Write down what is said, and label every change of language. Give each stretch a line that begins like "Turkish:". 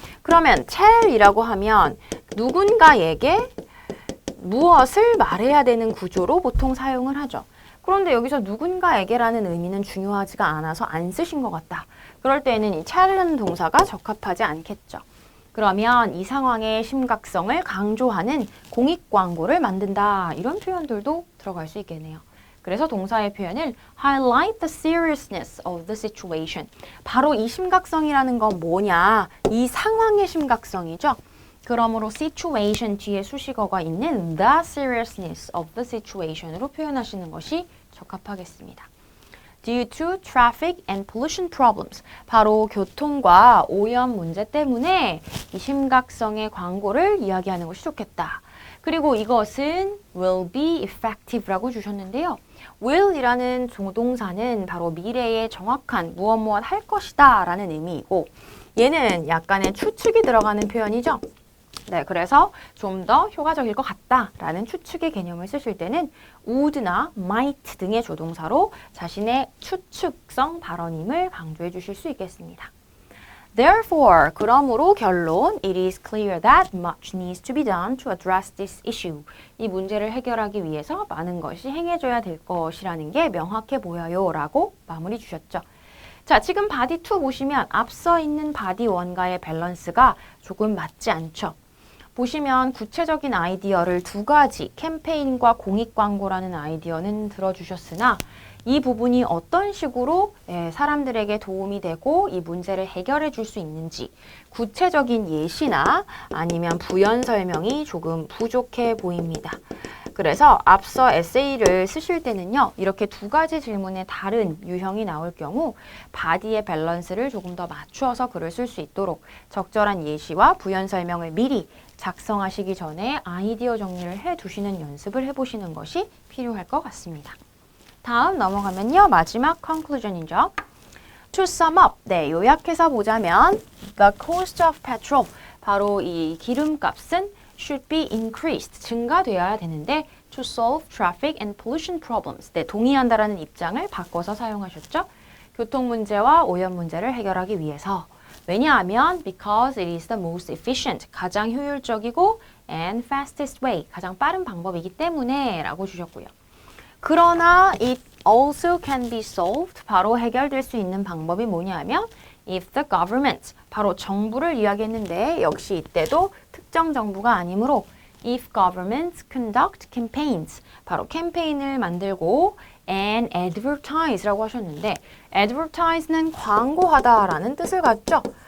Korean: 그러면 tell이라고 하면 누군가에게 무엇을 말해야 되는 구조로 보통 사용을 하죠. 그런데 여기서 누군가에게라는 의미는 중요하지가 않아서 안 쓰신 것 같다. 그럴 때는 이 tell는 동사가 적합하지 않겠죠. 그러면 이 상황의 심각성을 강조하는 공익 광고를 만든다. 이런 표현들도 들어갈 수 있겠네요. 그래서 동사의 표현을
English: highlight the seriousness of the situation.
Korean: 바로 이 심각성이라는 건 뭐냐? 이 상황의 심각성이죠. 그러므로 situation 뒤에 수식어가 있는
English: the seriousness of the situation
Korean: 으로 표현하시는 것이 적합하겠습니다.
English: Due to traffic and pollution problems.
Korean: 바로 교통과 오염 문제 때문에 이 심각성의 광고를 이야기하는 것이 좋겠다. 그리고 이것은
English: will be effective
Korean: 라고 주셨는데요. will이라는 조동사는 바로 미래의 정확한 무엇 할 것이다 라는 의미이고 얘는 약간의 추측이 들어가는 표현이죠. 네, 그래서 좀 더 효과적일 것 같다라는 추측의 개념을 쓰실 때는 would나 might 등의 조동사로 자신의 추측성 발언임을 강조해 주실 수 있겠습니다.
English: Therefore,
Korean: 그러므로 결론,
English: it is clear that much needs to be done to address this issue.
Korean: 이 문제를 해결하기 위해서 많은 것이 행해져야 될 것이라는 게 명확해 보여요 라고 마무리 주셨죠. 자, 지금 바디 2 보시면 앞서 있는 바디 1과의 밸런스가 조금 맞지 않죠. 보시면 구체적인 아이디어를 두 가지, 캠페인과 공익광고라는 아이디어는 들어주셨으나 이 부분이 어떤 식으로 사람들에게 도움이 되고 이 문제를 해결해 줄 수 있는지 구체적인 예시나 아니면 부연 설명이 조금 부족해 보입니다. 그래서 앞서 에세이를 쓰실 때는요, 이렇게 두 가지 질문에 다른 유형이 나올 경우 바디의 밸런스를 조금 더 맞추어서 글을 쓸 수 있도록 적절한 예시와 부연 설명을 미리 작성하시기 전에 아이디어 정리를 해 두시는 연습을 해보시는 것이 필요할 것 같습니다. 다음 넘어가면요. 마지막 conclusion이죠.
English: To sum up,
Korean: 네, 요약해서 보자면
English: the cost of petrol,
Korean: 바로 이 기름값은
English: should be increased,
Korean: 증가되어야 되는데
English: to solve traffic and pollution problems,
Korean: 네, 동의한다라는 입장을 바꿔서 사용하셨죠. 교통 문제와 오염 문제를 해결하기 위해서. 왜냐하면
English: because it is the most efficient,
Korean: 가장 효율적이고
English: and fastest way,
Korean: 가장 빠른 방법이기 때문에 라고 주셨고요. 그러나
English: it also can be solved,
Korean: 바로 해결될 수 있는 방법이 뭐냐면
English: if the government,
Korean: 바로 정부를 이야기했는데 역시 이때도 특정 정부가 아니므로
English: if governments conduct campaigns,
Korean: 바로 캠페인을 만들고
English: and advertise
Korean: 라고 하셨는데 advertise는 광고하다라는 뜻을 갖죠.